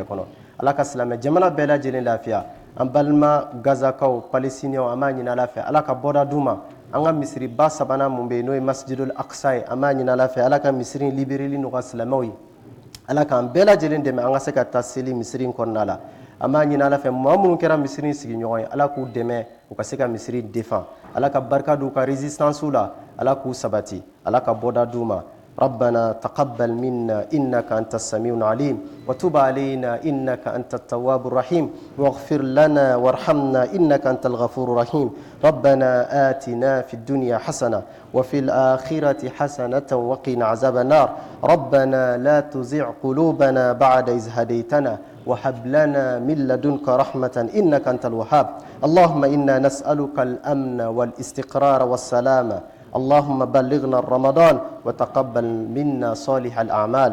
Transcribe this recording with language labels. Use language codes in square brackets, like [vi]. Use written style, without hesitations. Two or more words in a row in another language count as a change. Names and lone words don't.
[bm] kɔnɔ ala ka silamɛ jamana bɛɛ lajɛlen lafiya an balima gazakaw palestiniyɛnw an b'a ɲini ala fɛ ala ka bɔda d'u ma an ka misiriba sabanan mun bɛ yen n'o ye [ar] المسجد الأقصى [bm] ye an b'a ɲini ala fɛ ala ka misiri libéreli nɔgɔya silamɛw ye ala k'an bɛɛ lajɛlen dɛmɛ an ka se ka taa seli misiri in kɔnɔna la an b'a ɲini ala fɛ maa minnu kɛra misiri in sigiɲɔgɔn ye ala k'u dɛmɛ u ka se ka misiri défend ala ka barika d'u ka résistance la ala k'u sabati ala ka bɔda d'u ma [ar] ربنا تقبل منا إنك أنت السميع العليم وتب علينا إنك أنت التواب الرحيم واغفر لنا وارحمنا إنك أنت الغفور الرحيم ربنا آتنا في الدنيا حسنة وفي الآخرة حسنة وقنا عذاب النار ربنا لا تزغ قلوبنا بعد إذ هديتنا وهب لنا من لدنك رحمة إنك أنت الوهاب اللهم إنا نسألك الأمن والاستقرار والسلامة اللهم بلغنا رمضان وتقبل منا صالح الأعمال.